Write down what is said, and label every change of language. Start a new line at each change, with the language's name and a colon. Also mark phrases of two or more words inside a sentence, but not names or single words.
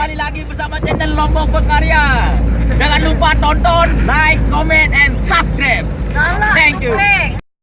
Indonesian: lagi bersama channel Lombok Berkarya. Jangan lupa tonton,
English: like, comment, and subscribe.
Indonesian: Salah,
English: Thank you. Prank.